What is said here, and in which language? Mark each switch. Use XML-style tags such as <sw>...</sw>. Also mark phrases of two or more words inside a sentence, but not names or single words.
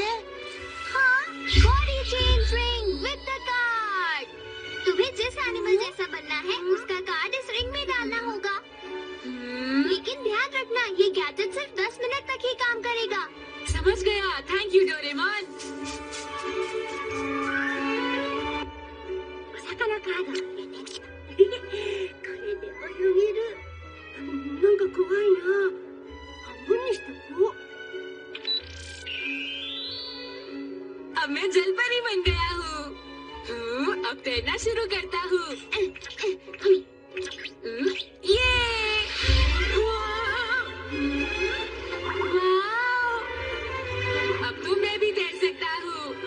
<en>हाँ, body change ring with the card.</en> <hi>तुम्हें जिस एनिमल जैसा बनना है उसका कार्ड इस रिंग में डालना होगा। लेकिन ध्यान रखना, ये गैजेट सिर्फ 10 मिनट तक ही काम करेगा। समझ गया,</hi> <en>thank you</en> <hi>डोरेमोन।</hi> <ja>お魚カードが出てきた。これで泳げる。なんか怖いな。半分にしとこう。</ja> <hi>अब मैं जल परी बन गया हूँ। अब तैरना शुरू करता हूँ। ये! वाह! अब तो मैं भी तैर सकता हूँ।</hi>